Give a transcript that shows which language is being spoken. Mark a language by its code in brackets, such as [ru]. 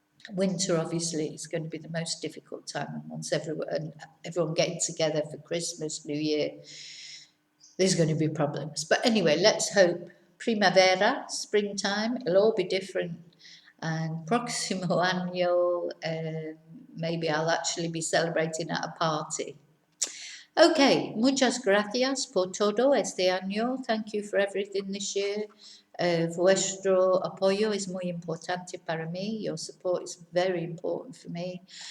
[en] Winter obviously is going to be the most difficult time, and once everyone getting together for Christmas, New Year, there's going to be problems. But anyway, let's hope primavera, springtime, it'll all be different. And [es] próximo año, [en] maybe I'll actually be celebrating at a party. [es] Okay, muchas gracias por todo este año. [en] Thank you for everything this year. [es] Vuestro apoyo es muy importante para mí. [en] Your support is very important for me.